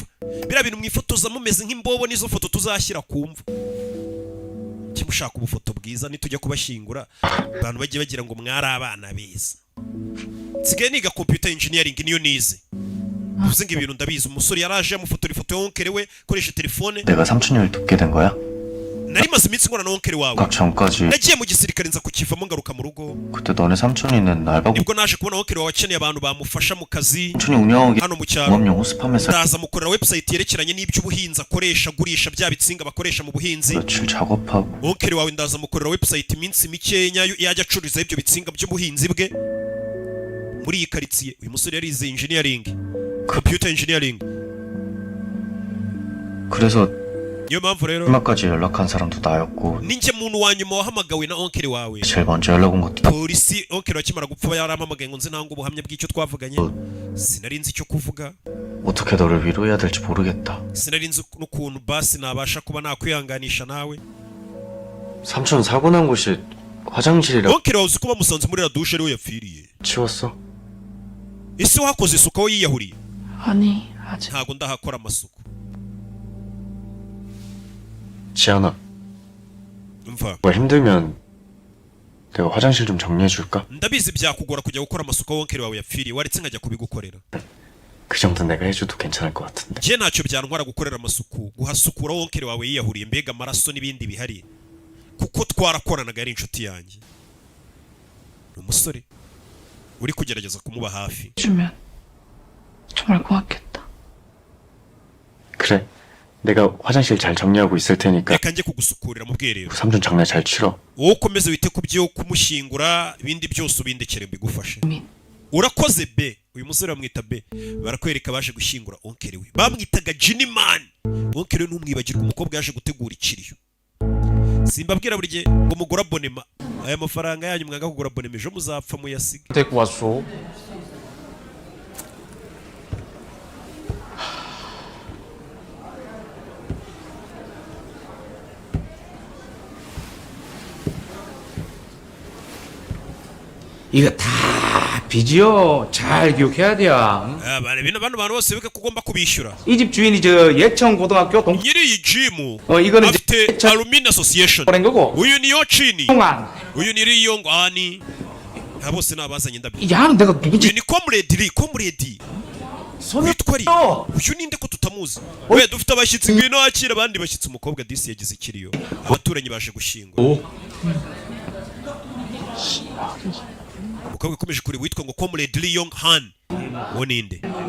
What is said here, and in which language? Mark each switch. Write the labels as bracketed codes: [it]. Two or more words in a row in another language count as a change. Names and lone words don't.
[rw] biriya bintu mwifotoza mumeze nk'imbobo nizo foto tuzashyira ku mva. kimushaka ubufoto bwiza nitujya kubashyingura abantu bagiye bagira ngo mwari abana beza. nsigaye niga [en] computer engineering [rw] niyo nize bivuze ngo ibintu ndabizi. umusore yaraje amufotora ifoto ya onkere we koresha telefone. [ko] 내가 삼촌을 돕게 된 거야? [rw] nari maze iminsi ngorana na onkere wawe [ko] 각 전까지 [rw] nagiye mu gisirikare nza kukivamo ngaruka mu rugo. [ko] 그때 너네 삼촌이는 알바고 [rw] nibwo naje kubona onkere wawe akeneye abantu bamufasha mu kazi [ko] 삼촌이 운영하게 [rw] hano mu cyaro. [ko] 공업용 호스팜에서 [rw] ndaza mukorera website yerekeranye n'iby'ubuhinzi akoresha agurisha bya bitsinga bakoresha mu buhinzi. [ko] 며칠 작업하고 [rw] onkere wawe ndaza mukorera website iminsi mikenya yajya acururiza ibyo bitsinga by'ubuhinzi bwe muri iyi karitsiye. uyu musore yarize [en] engineering computer engineering. [ko] 그래서 [rw] niyo mpamvu rero [ko] 마지막까지 연락한 사람도 나였고 [rw] ninjye muntu wa nyuma wahamagawe na onkere wawe. [ko] 제일 먼저 연락 온 것도 [rw] polisi onkere akimara gupfa yarampamagaye ngo nze ntange ubuhamya bw'icyo twavuganye. sinari nzi icyo kuvuga [ko] 어떻게 너를 위로해야 될지 모르겠다. [rw] sinari nzi n'ukuntu basi nabasha kuba nakwihanganisha nawe. [ko] 삼촌 사고 난 곳이 화장실이라 [rw] onkere wawe uzi ko bamusanze muri [fr] la dushe [rw] ariwe yapfiriye. [ko] 치웠어? [rw] ese wakoze isuku aho yiyahuriye? [ko] 아니 아직. [rw] ntago ndahakora amasuku. [ko] 지안아, [rw] umva [ko] 뭐 힘들면 내가 화장실 좀 정리해 줄까? [rw] ndabizi byakugora kujya gukora amasuku aho onkere wawe yapfiriye waretse nkajya kubigukorera. [ko] 그 정도 내가 해줘도 괜찮을 것 같은데. [rw] njye ntacyo byantwara gukorera amasuku guhasukura aho onkere wawe yiyahuriye mbega amaraso n'ibindi bihari kuko twarakoranaga ari inshuti yanjye. ni umusore uri kugerageza kumuba hafi. [ko] 주면 정말 고맙겠다. 그래, 내가 화장실 잘 정리하고 있을 테니까 [rw] reka njye kugusukurira mu bwiherero. [ko] 삼촌 장례 잘 치러. [rw] wowe ukomeze wite ku byo kumushyingura ibindi byose ubindekere mbigufashe. urakoze be. uyu musore bamwita be barakwereka baje gushyingura onkere we bamwitaga Jiniman. onkere we ntumwibagirwe umukobwa yaje gutegura ikiriyo. simbabwira buri gihe ngo mugura abonema aya mafaranga yanyu mwanga kugura abonema ejo muzapfa muyasiga. [ko] 데리고 왔어. 이거 다 빚이요. 잘 기억해야 돼요. [rw] bano bantu bose biga ko ugomba kubishyura. [ko] 이 집 주인이 저 예천 고등학교 동. [rw] nyiri iyi jimu [ko] 이거는 [rw] afite [ko] 이제 [en] alumni association. [ko] 보낸 거고. [rw] uyu ni yochini [ko] 동안. [rw] uyu ni riyongwani bose ni abazanye indabyo. [ko] 야는 내가 누군지 [rw] uyu ni comrade ri comrade witwa ri uyu ninde ko tutamuzi. we dufite abashyitsi ngwino wakira abandi bashyitsi. umukobwa disi yagize ikiriyo abaturanyi baje gushyingura. umukobwa ukomeje kuri witwa ngo comrade Lee Yong Han wo ninde?